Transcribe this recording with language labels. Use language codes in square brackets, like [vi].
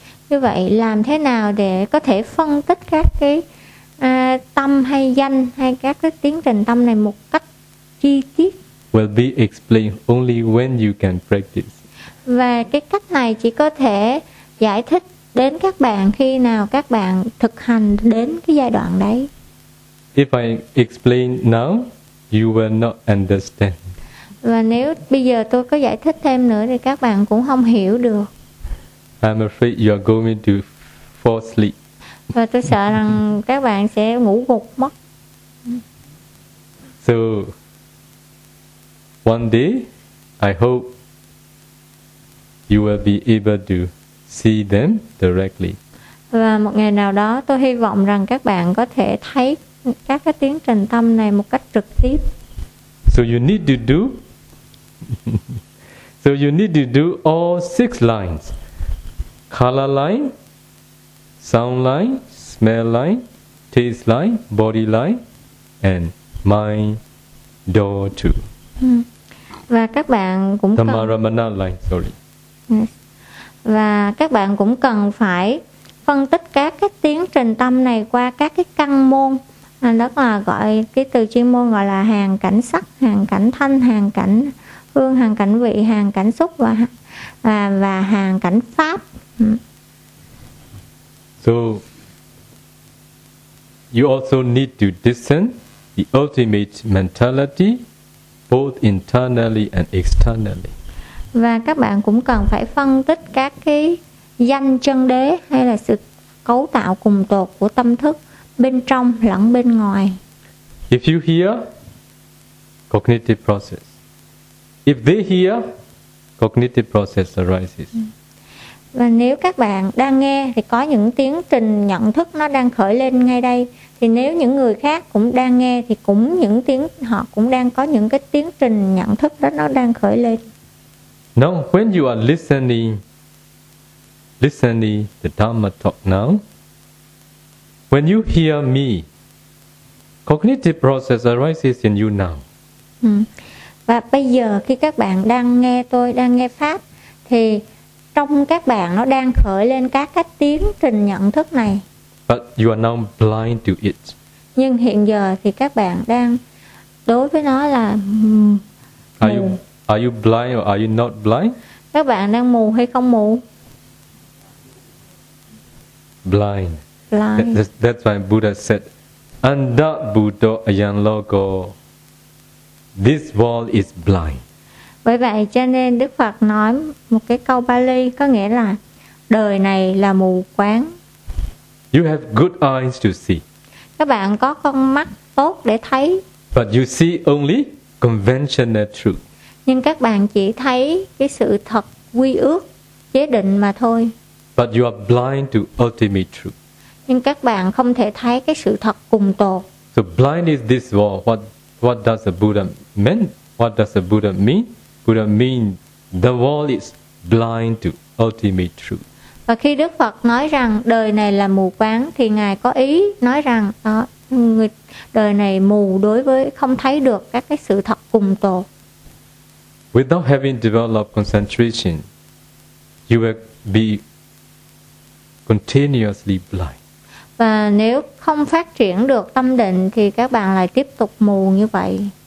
[vi] Như vậy làm thế nào để có thể phân tích các cái tâm hay danh hay các cái tiến trình tâm này một cách chi tiết? [en] Will be explained only when you can practice. [vi] Và cái cách này chỉ có thể giải thích đến các bạn khi nào các bạn thực hành đến cái giai đoạn đấy. [en] If I explain now, you will not understand. [vi] Và nếu bây giờ tôi có giải thích thêm nữa thì các bạn cũng không hiểu được. [en] I'm afraid you are going to fall asleep. [vi] Và tôi sợ rằng các bạn sẽ ngủ gục mất. [en] So, one day, I hope you will be able to see them directly. [vi] Và một ngày nào đó, tôi hy vọng rằng các bạn có thể thấy các cái tiến trình tâm này một cách trực tiếp. [en] So you need to do so you need to do all six lines. Color line, sound line, smell line, taste line, body line, and mind door two. [vi] Và các bạn cũng [en] the Maramana line, sorry. [vi] Và các bạn cũng cần phải phân tích các cái tiến trình tâm này qua các cái căn môn. Đó là gọi cái từ chuyên môn gọi là hàng cảnh sắc, hàng cảnh thanh, hàng cảnh hương, hàng cảnh vị, hàng cảnh xúc và hàng cảnh pháp. [en] So you also need to discern the ultimate mentality both internally and externally. [vi] Và các bạn cũng cần phải phân tích các cái danh chân đế hay là sự cấu tạo cùng tột của tâm thức bên trong lẫn bên ngoài. [en] If you hear cognitive process, if they hear cognitive process arises. [vi] Và nếu các bạn đang nghe thì có những tiến trình nhận thức nó đang khởi lên ngay đây, thì nếu những người khác cũng đang nghe thì cũng những tiếng họ cũng đang có những cái tiến trình nhận thức đó nó đang khởi lên. [en] Now when you are listening the Dharma talk now, when you hear me, cognitive process arises in you now. [vi] Và bây giờ khi các bạn đang nghe tôi, đang nghe pháp, thì trong các bạn nó đang khởi lên các cái tiến trình nhận thức này. [en] But you are now blind to it. [vi] Nhưng hiện giờ thì các bạn đang đối với nó là mù. [en] Are you blind or are you not blind? [vi] Các bạn đang mù hay không mù? [en] Blind. Blind. That's why Buddha said, [pi] "Anda buddho ayan loko." [en] This world is blind. [vi] Bởi vậy cho nên Đức Phật nói một cái câu Pali có nghĩa là đời này là mù quáng. [en] You have good eyes to see. [vi] Các bạn có con mắt tốt để thấy. [en] But you see only conventional truth. [vi] Nhưng các bạn chỉ thấy cái sự thật quy ước, chế định mà thôi. [en] But you are blind to ultimate truth. [vi] Nhưng các bạn không thể thấy cái sự thật cùng tột. [en] So blind is this wall. What does the Buddha mean? What does the Buddha mean? Buddha means the wall is blind to ultimate truth. [vi] Và khi Đức Phật nói rằng đời này là mù quáng thì Ngài có ý nói rằng người đời này mù đối với không thấy được các cái sự thật cùng tột. [en] Without having developed concentration, you will be continuously blind. [vi] Và nếu không phát triển được tâm định thì các bạn lại tiếp tục mù như vậy.